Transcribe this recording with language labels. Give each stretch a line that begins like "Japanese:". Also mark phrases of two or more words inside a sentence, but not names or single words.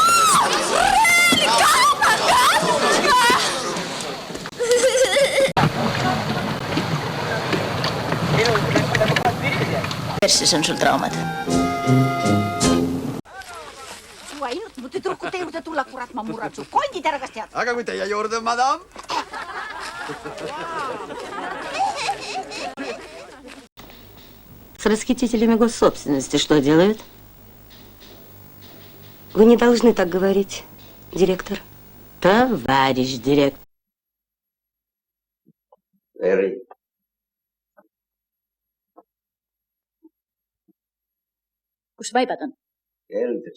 Estonian: Perses on sul traumad. Su ainult mu tüdrukute juurde tulla, kurat, ma murran su kondid ära, kas tead? Aga kui teie juurde, madam?
Russian: С расхитителями госсобственности что делают? Вы не должны так говорить, директор. Товарищ директор.
Estonian: Eri. Kus vaibad on? Keldris.